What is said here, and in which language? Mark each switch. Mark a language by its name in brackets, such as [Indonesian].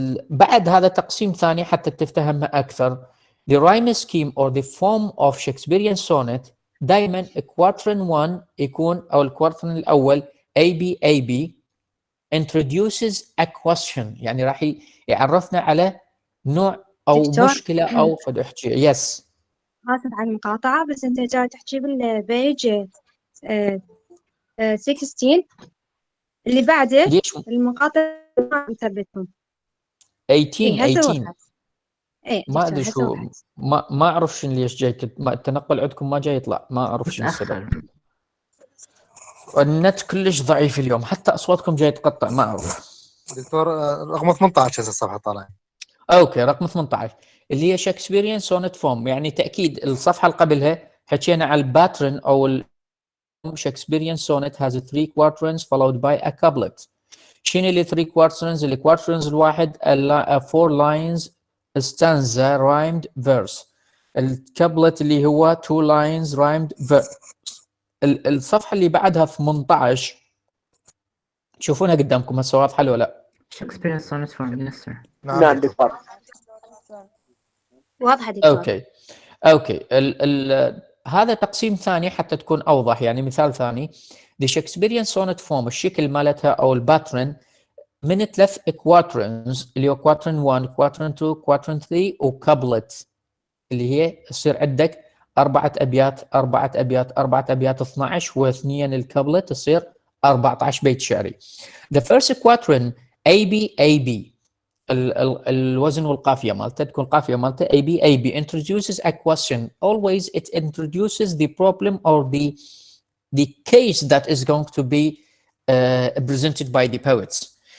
[Arabic] بعد هذا تقسيم ثاني حتى تفهمها اكثر. [English] The rhyme scheme or the form of Shakespearean sonnet دائما quatrain 1 [Arabic] يكون او الكوارترن الاول [English] AB AB introduces a question، [Arabic] يعني راح يعرفنا على نوع او دكتور. مشكله او فد احكي. يس آسف على المقاطعة، بس أنت جاي تحكي بالبيج 16 اللي بعده ليش المقاطع ما مثبتهم. 18 هسه 18 وضحت. إيه ما ادري شو، ما اعرف شنو ليش جاي التنقل عندكم ما جاي يطلع، ما اعرف شنو السبب. النت كلش ضعيف اليوم، حتى اصواتكم جاي تقطع ما اعرف. دكتور رقم 18 هسه الصفحه طالعه. اوكي رقم 18 اللي هي شكسبيريان سونت فورم، يعني تاكيد الصفحه اللي قبلها حكينا على الباترن او [English] Shakespearean sonnet has 3 quatrains followed by a couplet. [Arabic] شنو اللي 3 quatrains؟ الكواترنز الواحد 4 lines stanza rhymed verse. الكابلت اللي هو 2 lines rhymed verse. الصفحة اللي بعدها 18 تشوفونها قدامكم هسه واضحة ولا لا؟ [English] Shakespearean sonnet form, yes sir. [Arabic] نعم دكتور. واضحة دكتور. اوكي هذا تقسيم ثاني حتى تكون اوضح، يعني مثال ثاني. [English] The Shakespearean sonnet form [Arabic] الشكل مالتها او الباترن من 3 quatrains اللي هو quatrain 1 quatrain 2 quatrain 3 وكابلت اللي هي يصير عندك 4 ابيات 4 ابيات 4 ابيات 12 واثنين الكابلت تصير 14 بيت شعري. [English] The first quatrain AB [Arabic] الوزن والقافية مالته تكون القافية مالته AB [English] introduces a question. Always it introduces the problem or the case that is going to be presented by the poets.